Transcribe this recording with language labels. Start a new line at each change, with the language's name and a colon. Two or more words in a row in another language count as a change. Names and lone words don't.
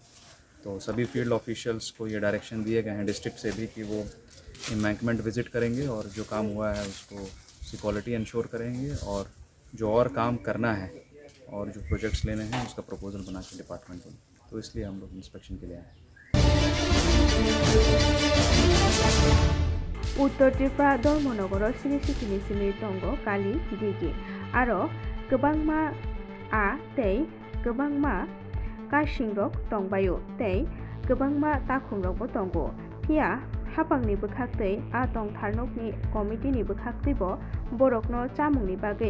Hindi: तो सभी
English: field officials
Hindi: को ये डायरेक्शन दिए गए हैं डिस्ट्रिक्ट से भी कि वो
English: embankment visit
Hindi: करेंगे और जो काम हुआ है उसको उसकी
English: quality ensure
Hindi: करेंगे और जो और काम करना है और जो प्रोजेक्ट्स लेने हैं उसका प्रपोजल बना के डिपार्टमेंट को। तो इसलिए हम लोग इंस्पेक्शन के लिए आए हैं।
Kok Borok: उत्तर त्रिपुरा धर्मनगर सिनि सिमि दंगो काली दिगि आरो गोबांमा आ तै गोबांमा कासिंरक दंबायो तै गोबांमा ताखुंरकबो दंगो फिया हापांनि बोखाखै आ दंथारनकनि कमिटिनि बोखाखैबो बरकनो चामुंनि बागै